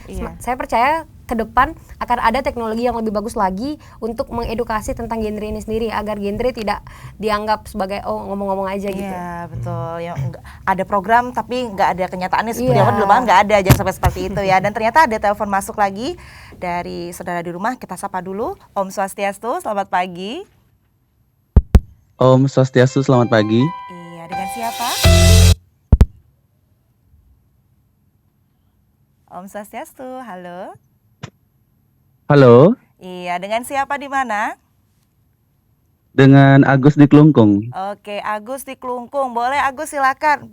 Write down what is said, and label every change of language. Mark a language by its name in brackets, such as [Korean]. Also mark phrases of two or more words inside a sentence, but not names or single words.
[Indonesian] Saya percaya ke depan akan ada teknologi yang lebih bagus lagi untuk mengedukasi tentang genre ini sendiri, agar genre tidak dianggap sebagai ngomong-ngomong aja gitu. Iya, betul. Ya, ada program tapi nggak ada kenyataannya seperti apa di lapangan, nggak ada, jangan sampai seperti itu ya. Dan ternyata ada telepon masuk lagi dari saudara di rumah. Kita sapa dulu. [Sanskrit] Om Swastiastu, [Indonesian] selamat pagi. [Sanskrit] Om Swastiastu, [Indonesian] selamat pagi. Iya, dengan siapa? [Sanskrit] Om Swastiastu, [Indonesian] halo. Halo, Iya, dengan siapa di mana? dengan Agus di Klungkung. Oke, Agus di Klungkung. Boleh Agus, silakan.